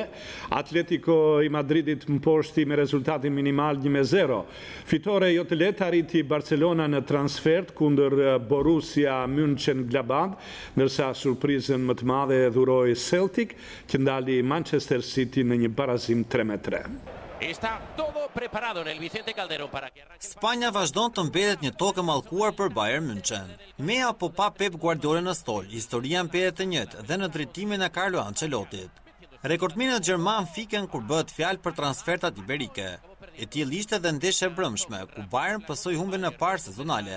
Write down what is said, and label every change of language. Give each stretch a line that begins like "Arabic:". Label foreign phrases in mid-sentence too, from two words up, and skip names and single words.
Albanian: Atletico i Madridit mposhti me rezultatin minimal 1-0. Fitore jo të lehtë arriti Barcelona në transfert kundër Borussia Mönchengladbach, ndërsa surprizën më të madhe e dhuroi Celtic, që ndali Manchester City në një barazim 3-3.
Spanish: Está todo preparado en el Vicente Calderón para que arranque.
Albanian: Spanja vazhdon të mbetet një tokë mallkuar për Bayern München. Me apo pa Pep Guardiola në stol, historia mbetet e njëjtë dhe në drejtimin e Carlo Ancelottit. Rekordminët gjerman fiken kur bëhet fjalë për transfertat iberike. E tillë ishte edhe ndeshja e brëmshme, ku Bayern pësoi humbjen e parë sezonale.